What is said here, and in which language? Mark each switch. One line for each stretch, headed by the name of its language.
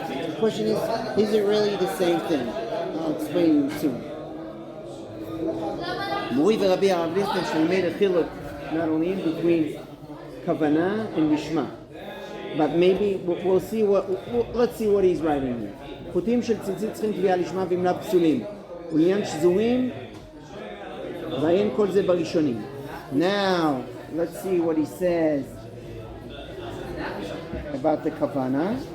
English: The question is it really the same thing? I'll explain you soon. Mori v'Rabbi Arav Lichtenstein made a chiluk not only in between Kavanah and Lishma, but maybe we'll see let's see what he's writing here.
Hebrew: חוטים של ציצית צריכים תביעה לשמה ואם לאו פסולים. ולעניין שזורים, ואין כל זה בראשונים.
English: Now, let's see what he says about the Kavanah.